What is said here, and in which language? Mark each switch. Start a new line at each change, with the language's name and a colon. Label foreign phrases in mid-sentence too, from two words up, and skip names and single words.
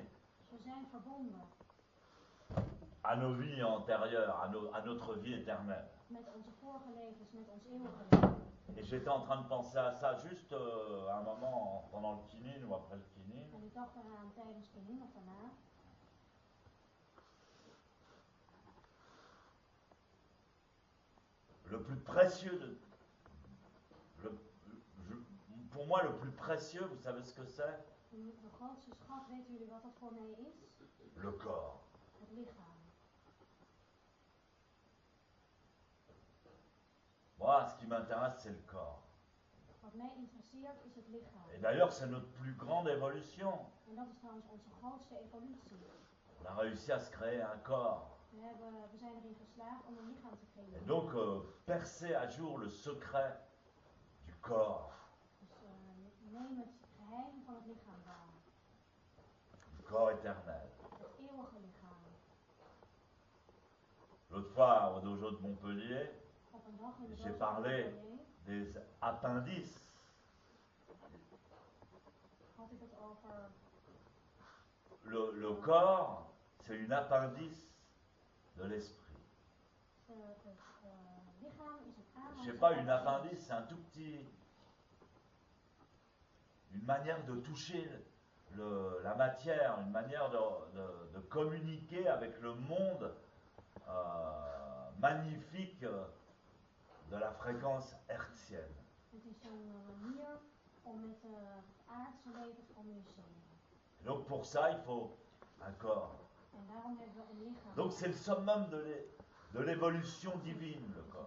Dutch: We zijn verbonden
French: à nos vies antérieures, à notre vie éternelle.
Dutch: met onze vorige levens, met ons eeuwige leven.
French: Et j'étais en train de penser à ça juste à un moment pendant le kinin ou après le kinin.
Dutch: En ik dacht eraan tijdens Kinin of daarna.
French: Le plus précieux pour moi, le plus précieux, vous savez ce que c'est?
Dutch: De grootste schat, weten jullie wat dat voor mij is?
French: Le corps.
Dutch: Het lichaam.
French: Moi, ce qui m'intéresse, c'est le corps.
Dutch: Wat mij interesseert is het lichaam.
French: Et d'ailleurs, c'est notre plus grande évolution.
Dutch: En dat is trouwens onze grootste evolutie.
French: On a réussi à se créer un corps.
Dutch: We zijn erin geslaagd om een lichaam te
French: Et
Dutch: creëren.
French: donc, percer à jour le secret du corps.
Dutch: Dus neem het geheim van het lichaam waar.
French: Du corps éternel.
Dutch: Het eeuwige lichaam.
French: L'autre fois, au dojo de Montpellier,
Dutch: Op een dag in de
French: j'ai
Dutch: doos van
French: parlé
Dutch: Montpellier
French: des appendices.
Dutch: had ik het over
French: Le corps, c'est une appendice de l'esprit.
Dutch: het lichaam is het
French: Je
Dutch: aanhangsel.
French: sais pas, une appendice, c'est un tout petit... Une manière de toucher la matière, une manière de communiquer avec le monde magnifique de la fréquence hertzienne.
Dutch: Het is een manier om met het aardse leven te communiceren.
French: Donc pour ça, il faut un corps.
Dutch: En daarom hebben we een lichaam.
French: Donc c'est le summum de l'évolution divine, le
Dutch: is
French: corps.